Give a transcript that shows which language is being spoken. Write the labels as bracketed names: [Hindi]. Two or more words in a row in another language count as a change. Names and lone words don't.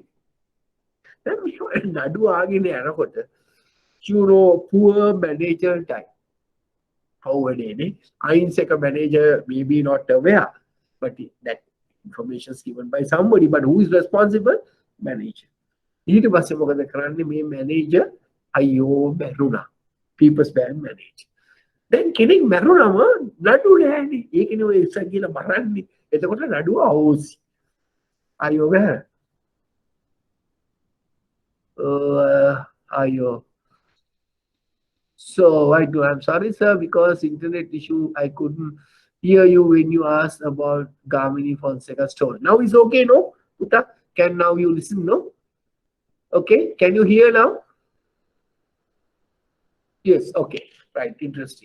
[English] Then we Nadu again, you know, poor manager type. I say a manager maybe not aware, but that information is given by somebody. But who is responsible? Manager. [Sinhala] ඊට පස්සේ මොකද කරන්නේ මේ manager අයියෝ මැරුණා. [English] People's Bank manager. Then [Sinhala] කෙනෙක් මැරුණම නඩු නෑනේ. ඒකනේ ඔය ඉස්සර කියලා මරන්නේ. එතකොට නඩුව අවුස්සි. අයියෝ බෑ. අයියෝ. [English] So I'm sorry, sir, because internet issue, I couldn't hear you when you asked about Gamini Fonseca story. Now it's okay, no? Uta, can now you listen, no? Okay, can you hear now? Yes, okay, right, interesting.